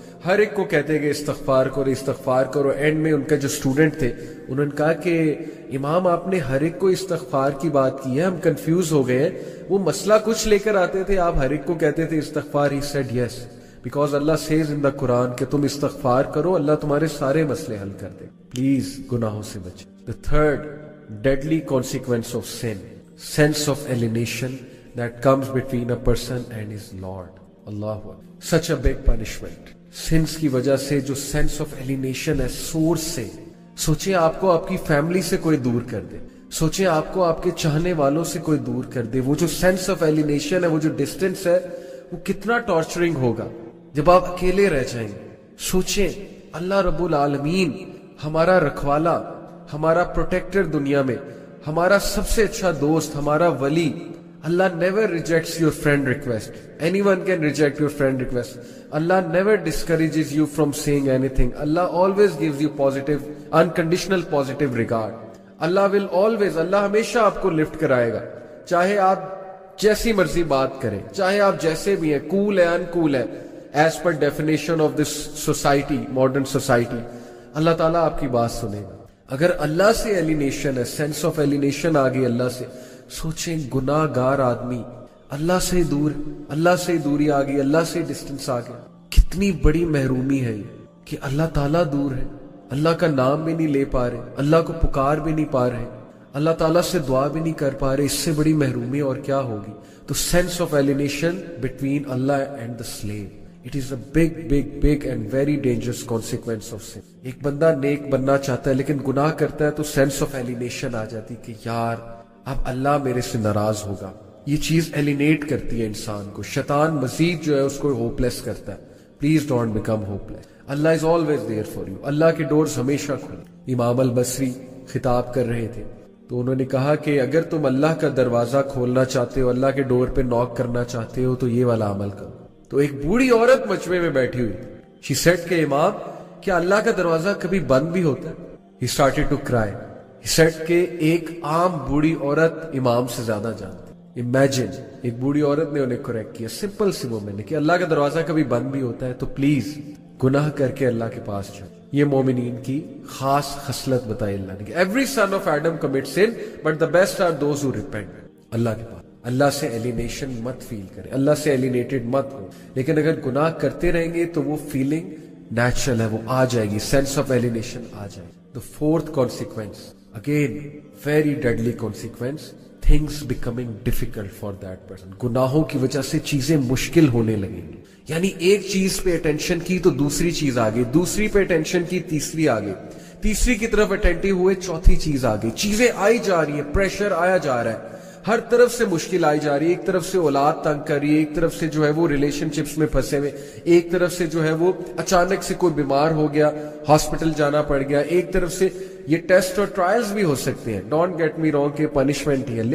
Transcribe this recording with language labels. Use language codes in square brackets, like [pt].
[ur] ہر ایک کو کہتے کہ استغفار کرو استغفار کرو. اینڈ میں ان کا جو اسٹوڈنٹ تھے انہوں نے کہا کہ امام آپ نے ہر ایک کو استغفار کی بات کی ہے, ہم کنفیوز ہو گئے ہیں. وہ مسئلہ کچھ لے کر آتے تھے, آپ ہر ایک کو کہتے تھے استغفار. [en] he said yes, because Allah says in the Quran [ur] کہ تم استغفار کرو, اللہ تمہارے سارے مسئلے حل کر دے. پلیز گناہوں سے بچیں. [en] The third deadly consequence of sin, sense of alienation that comes between a person and his Lord. Allahu Akbar. Such a big punishment. [ur] Sins کی وجہ سے جو [en] sense of alienation [ur] ہے سورس سے. سوچیں آپ کو آپ کی فیملی سے کوئی دور کر دے, سوچیں آپ کو آپ کے چاہنے والوں سے کوئی دور کر دے. وہ جو [en] sense of alienation [ur] ہے, وہ جو distance ہے, وہ کتنا ٹارچرنگ ہوگا جب آپ اکیلے رہ جائیں. سوچیں اللہ رب العالمین ہمارا رکھوالا, ہمارا پروٹیکٹر دنیا میں, ہمارا سب سے اچھا دوست, ہمارا ولی. [en] Allah never rejects your friend request. Anyone can reject your friend request. Allah never discourages you from saying anything. Allah always gives you positive, unconditional positive regard. Allah will always, [ur] اللہ ہمیشہ آپ کو لفٹ کرائے گا, چاہے آپ جیسی مرضی بات کریں, چاہے آپ جیسے بھی ہیں, cool ہے uncool ہے, [en] as per definition of this society, modern society. [ur] اللہ تعالیٰ آپ کی بات سنے گا. اگر اللہ سے ایلینیشن ہے, [en] sense of alienation [ur] آ گئی اللہ سے, سوچیں گناہ گار آدمی اللہ سے دور, اللہ سے دوری آ گئی, اللہ سے ڈسٹنس آ گیا. کتنی بڑی محرومی ہے یہ کہ اللہ تعالیٰ دور ہے, اللہ کا نام بھی نہیں لے پا رہے, اللہ کو پکار بھی نہیں پا رہے, اللہ تعالیٰ سے دعا بھی نہیں کر پا رہے. اس سے بڑی محرومی اور کیا ہوگی؟ تو [en] Sense of alienation between Allah and the slave. It is a big, big, big and very dangerous consequence of sin. [ur] ایک بندہ نیک بننا چاہتا ہے لیکن گناہ کرتا ہے تو [en] sense of alienation [ur] آ جاتی کہ یار اب اللہ میرے سے ناراض ہوگا. یہ چیز ایلینیٹ کرتی ہے انسان کو. شیطان مزید جو ہے اس کو ہوپ لیس کرتا ہے. [en] Please don't become hopeless. Allah is always there for you. [ur] اللہ کے ڈورز ہمیشہ کھلے. امام البصری خطاب کر رہے تھے تو انہوں نے کہا کہ اگر تم اللہ کا دروازہ کھولنا چاہتے ہو, اللہ کے ڈور پہ ناک کرنا چاہتے ہو, تو یہ والا عمل کرو. تو ایک بوڑھی عورت مجمع میں بیٹھی ہوئی تھی. [en] She said [ur] کہ امام کیا اللہ کا دروازہ کبھی بند بھی ہوتا ہے؟ [en] He started to cry. He said [ur] کہ ایک عام بوڑھی عورت امام سے زیادہ جانتی. Imagine ایک بوڑھی عورت نے انہیں کریکٹ کیا, سمپل سی وہ میں نے کہ اللہ کا دروازہ کبھی بند بھی ہوتا ہے, تو پلیز گناہ کر کے اللہ کے پاس جاؤ. یہ مومنین کی خاص خصلت بتائی اللہ نے کہ [en] every son of Adam commits sin but the best are those who repent. [ur] اللہ کے پاس اللہ سے ایلینیشن مت فیل کریں, اللہ سے ایلینیٹڈ مت ہو. لیکن اگر گناہ کرتے رہیں گے تو وہ فیلنگ نیچرل ہے, وہ آ جائے گی, [en] sense of alienation [ur] آ جائے گی. [en] The fourth consequence, again very deadly consequence, things becoming difficult for that person. [ur] گناہوں کی وجہ سے چیزیں مشکل ہونے لگیں گی. یعنی ایک چیز پہ اٹینشن کی تو دوسری چیز آ گئی, دوسری پہ اٹینشن کی تیسری آ گئی, تیسری کی طرف اٹینٹیو ہوئے چوتھی چیز آ گئی. چیزیں آئی جا رہی ہیں, پریشر آیا جا رہا ہے, ہر طرف سے مشکل آئی جا رہی ہے. ایک طرف سے اولاد تنگ کر رہی ہے, ایک طرف سے جو ہے وہ ریلیشن شپس میں پھنسے ہوئے, ایک طرف سے جو ہے وہ اچانک سے کوئی بیمار ہو گیا, ہاسپٹل جانا پڑ گیا, ایک طرف سے یہ ٹیسٹ اور ٹرائلز بھی ہو سکتے ہیں, [en] don't get me wrong [ur] کہ پنشمنٹ ہی ہے.